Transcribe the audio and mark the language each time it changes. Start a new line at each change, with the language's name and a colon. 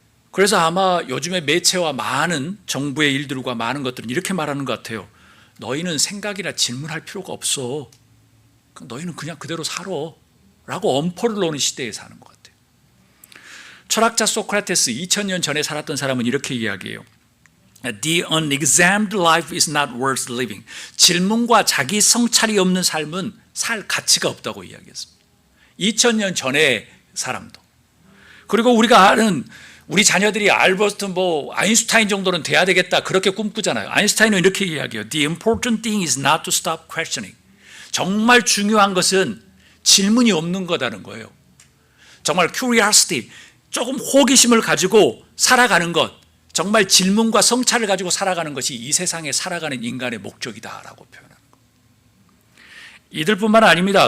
Korean: 그래서 아마 요즘에 매체와 많은 정부의 일들과 많은 것들은 이렇게 말하는 것 같아요. 너희는 생각이나 질문할 필요가 없어. 너희는 그냥 그대로 살아. 라고 엄포를 놓는 시대에 사는 것 같아요. 철학자 소크라테스 2000년 전에 살았던 사람은 이렇게 이야기해요.
English: The unexamined life is not worth living.
Korean: 질문과 자기 성찰이 없는 삶은 살 가치가 없다고 이야기했습니다. 2000년 전의 사람도. 그리고 우리가 아는 우리 자녀들이 알버트 아인슈타인 정도는 돼야 되겠다 그렇게 꿈꾸잖아요. 아인슈타인은 이렇게 이야기해요.
English: The important thing is not to stop questioning.
Korean: 정말 중요한 것은 질문이 없는 거다는 거예요. 정말 curiosity, 조금 호기심을 가지고 살아가는 것, 정말 질문과 성찰을 가지고 살아가는 것이 이 세상에 살아가는 인간의 목적이다라고 표현하는 것. 이들뿐만 아닙니다.